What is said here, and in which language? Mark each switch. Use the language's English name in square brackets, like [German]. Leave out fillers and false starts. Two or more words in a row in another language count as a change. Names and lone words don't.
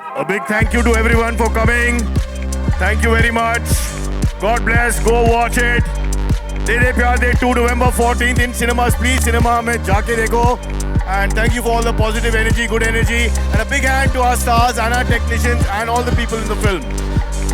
[English] big thank you to everyone for coming. Thank you very much. God bless. Go watch it. दे दे प्यार दे 2 November 14th in cinemas. Please cinema [Hindi] में जाके देखो. [English] And thank you for all the positive energy, good energy, and a big hand to our stars and our technicians and all the people in the film.